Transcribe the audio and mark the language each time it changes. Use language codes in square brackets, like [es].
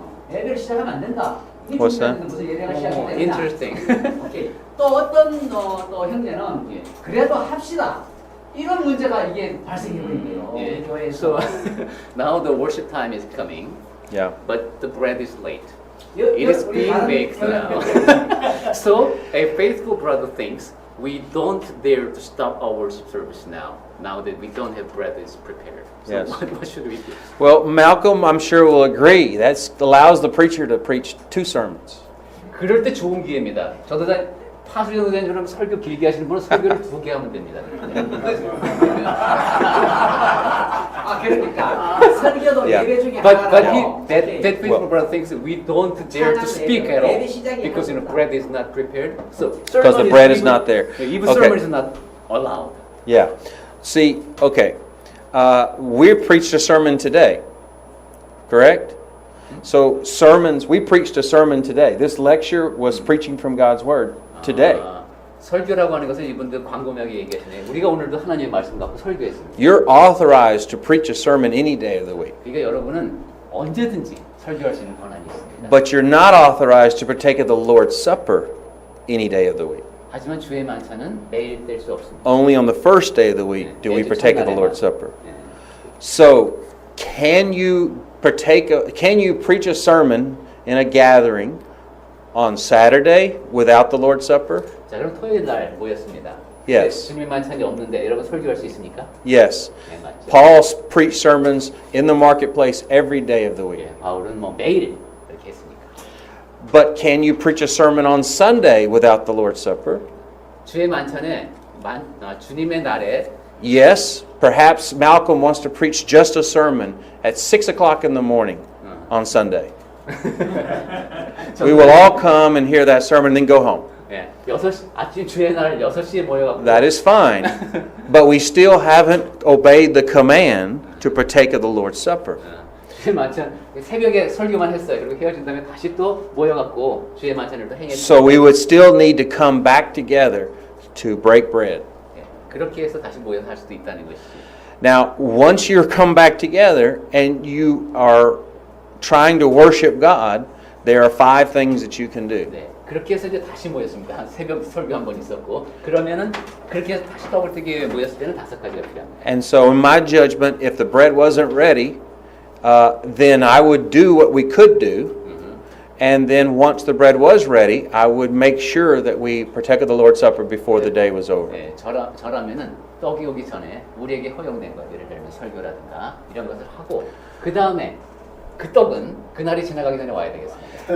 [ko] 예배를 시작하면 안 된다. 이게 [en] What's [ko] 준비 안 됐는데 무슨 예배가 시작이 되냐? [en] Interesting. [ko] 오케이. 또 어떤 또 형제는 예. 그래도 합시다. 이런 문제가 이게 발생해 버린 거예요. 예. 우리 교회에서. [en] So now the worship time is coming, Yeah. but the bread is late. [ko] 여- [en] It is [ko] 우리 [en] being [ko] 다른 [en] baked [ko] 교회 [en] now. [ko] 때 [en] So a faithful brother thinks we don't dare to stop our worship service now that we don't have bread is prepared. So Yes. what should we do? Well, Malcolm, I'm sure will agree. That allows the preacher to preach 2 sermons. [ko] 그럴 때 좋은 기회입니다. 파수리 전도사님처럼 설교 길게 하시는 분은 설교를 2개 하면 됩니다. 아 그러니까 설교도 [en] Yeah. [ko] 예배 중에 [en] But [ko] 하나라요. [en] that [ko] 오케이. [en] faithful brother thinks we don't dare to speak at all because bread is not prepared. So Because the bread is not there. Even Okay. sermon is not allowed. Yeah. See, okay. We preached a sermon today, correct? So sermons, we preached a sermon today. This lecture was preaching from God's Word today. [ko] 설교라고 하는 것은 이분들 광고명에 얘기하시네. 우리가 오늘도 하나님의 말씀 갖고 설교했습니다. [en] You're authorized to preach a sermon any day of the week. [ko] 그러니까 여러분은 언제든지 설교할 수 있는 권한이 있습니다. [en] But you're not authorized to partake of the Lord's Supper any day of the week. [ko] 하지만 주의 만찬은 매일 뗄 수 없습니다. [en] Only on the first day of the week do we partake of the Lord's Supper. So, can you preach a sermon in a gathering on Saturday without the Lord's Supper? [ko] 자, 그럼 토요일 날 모였습니다. [en] Yes. [ko] 주님의 만찬이 없는데 여러분 설교할 수 있습니까? [en] Yes. [ko] 네, 맞죠. [en] Paul preached sermons in the marketplace every day of the week. [ko] 예, 바울은 뭐 매일 그렇게 했으니까. [en] But can you preach a sermon on Sunday without the Lord's Supper? [ko] 주의 만찬에 주님의 날에 [en] Yes. Perhaps Malcolm wants to preach just a sermon at 6 o'clock in the morning on Sunday. We will all come and hear that sermon and then go home. [ko] 예, 6시 아침 주의 날 6시에 모여갖고 [en] That is fine. But we still haven't obeyed the command to partake of the Lord's Supper. [ko] 주의 만찬 새벽에 설교만 했어요. 그리고 헤어진 다음에 다시 또 모여갖고 주의 만찬을 또 행했어요. [en] So we would still need to come back together to break bread. [ko] 예, 그렇게 해서 다시 모여서 할 수도 있다는 것이지. [en] Now, once you come back together and you are trying to worship God, there are 5 things that you can do. [ko] 네, 그렇게 해서 이제 다시 모였습니다. 한 새벽 설교 한 번 있었고 그러면은 그렇게 해서 다시 떡을 뜨기 위해 모였을 때는 5가지가 필요합니다. [en] And so, in my judgment, if the bread wasn't ready, then I would do what we could do. And then once the bread was ready, I would make sure that we partake of the Lord's Supper before the day was over. [ko] 네, 저라면은 떡이 오기 전에 우리에게 허용된 것, 예를 들면 설교라든가 이런 것을 하고 그 다음에 그 떡은 그날이 지나가기 전에 와야 되겠습니다.